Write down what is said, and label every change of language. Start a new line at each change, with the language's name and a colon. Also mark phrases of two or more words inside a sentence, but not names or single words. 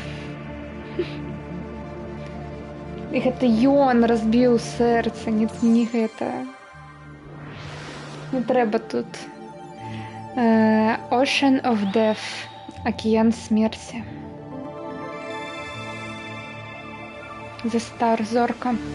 Belarusian: І гэта ён разбіў сэрца, не гэта. Не трэба тут.
English: Ocean of Death.
Belarusian: Акіян смерці.
English: The Star,
Belarusian: зорка.